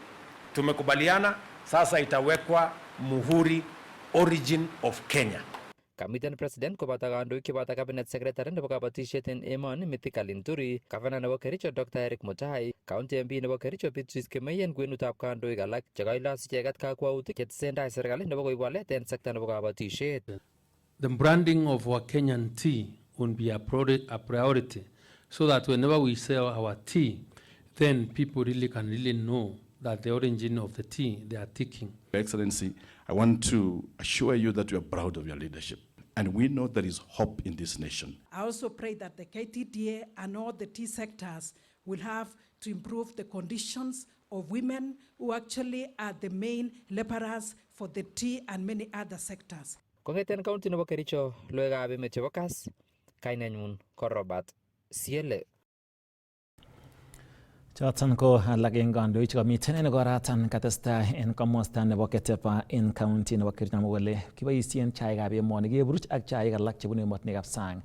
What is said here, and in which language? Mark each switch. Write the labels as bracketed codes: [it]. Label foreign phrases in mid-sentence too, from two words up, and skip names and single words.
[sw] Tumekubaliana sasa itawekwa muhuri [en] origin of Kenya. [kln] Kamiten president koboto kandoik cheboto [en] cabinet secretary [kln] nebo kabatisiet en emoni Mithika Linturi, governor nebo Kericho Dr. Shadrack Mutai, [en] county MP [kln] nebo Kericho Beatrice Kimei en kwenutab kandoik alak chekailos icheket kakwautik chetesentai serikali nebo koib walet en sekta nebo kabatisiet. [en] The branding of our Kenyan tea will be a priority so that whenever we sell our tea, then people really can know that the origin of the tea they are taking. Your Excellency, I want to assure you that we are proud of your leadership. And we know there is hope in this nation. I also pray that the KTDA and all the tea sectors will have to improve the conditions of women who actually are the main laborers for the tea and many other sectors. [kln] Kongeten county nebo Kericho, logoiywekab emet chebo Kass, kainenyun ko Robert Siele. Choton ko alak en kandoik chekamiten en ikoratan katestai en komosta nebo Ketepa en county nebo Kericho kole kiboisien chaikab emoni keburuch ak chaik alak chebunu emotinwekab sang.